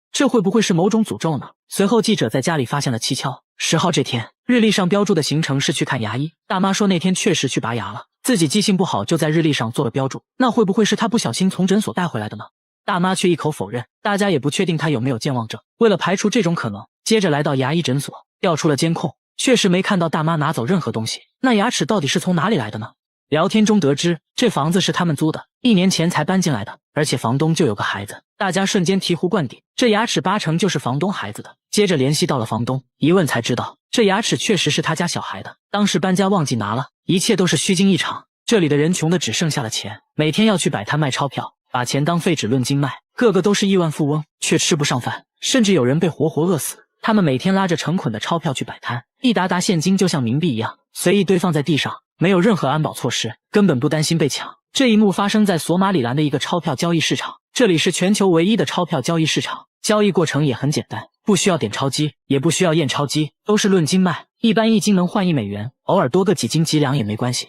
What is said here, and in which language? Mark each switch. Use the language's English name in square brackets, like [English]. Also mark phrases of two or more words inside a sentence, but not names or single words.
[Chinese] 這會不會是某種詛咒呢？隨後記者在家裡發現了蹊蹺。10號這天，日曆上標注的行程是去看牙醫，大媽說那天確實去拔牙了，自己記性不好就在日曆上做了標注，那會不會是她不小心從診所帶回來的呢？大媽卻一口否認，大家也不確定她有沒有健忘症。為了排除這種可能，接着來到牙醫診所，調出了監控，確實沒看到大媽拿走任何東西。那牙齒到底是從哪裡來的呢？聊天中得知，這房子是他們租的，1年前才搬進來的，而且房東就有個孩子，大家瞬間醍醐灌頂，這牙齒8成就是房東孩子的。接着聯繫到了房東，一問才知道，這牙齒確實是他家小孩的，當時搬家忘記拿了，一切都是虛驚一場。這裡的人窮的只剩下了錢，每天要去擺攤賣钞票，把錢當廢紙論斤賣，個個都是億萬富翁，卻吃不上飯，甚至有人被活活餓死。他們每天拉着成捆的鈔票去擺攤，一沓沓現金就像冥幣一樣，隨意堆放在地上，沒有任何安保措施，根本不擔心被搶。這一幕發生在索馬里蘭的一個鈔票交易市場， 這裡是全球唯一的鈔票交易市場，交易過程也很簡單，不需要點鈔機，也不需要驗鈔機，都是论斤賣，一般1斤能換1美元，偶爾多個幾斤幾兩也沒關係。